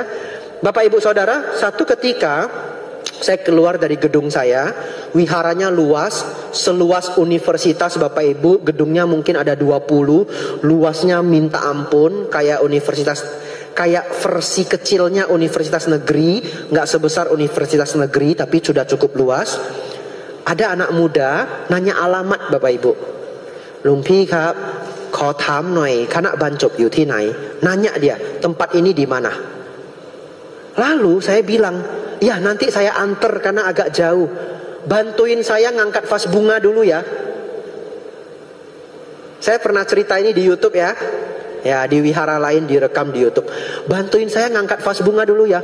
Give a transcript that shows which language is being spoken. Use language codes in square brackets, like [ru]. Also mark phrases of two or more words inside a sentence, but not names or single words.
[id] Bapak Ibu Saudara, satu ketika saya keluar dari gedung saya, wiharanya luas, seluas universitas Bapak Ibu, gedungnya mungkin ada 20, luasnya minta ampun, kayak universitas, kayak versi kecilnya universitas negeri, nggak sebesar universitas negeri tapi sudah cukup luas. Ada anak muda nanya alamat Bapak Ibu. [th] หลวงพี่ครับ, ขอถามหน่อยคณะบรรจบอยู่ที่ไหน? [id] Nanya dia, tempat ini di mana? Lalu saya bilang, ya nanti saya antar karena agak jauh. Bantuin saya ngangkat vas bunga dulu ya. Saya pernah cerita ini di YouTube ya. Ya, di wihara lain direkam di YouTube. Bantuin saya ngangkat vas bunga dulu ya.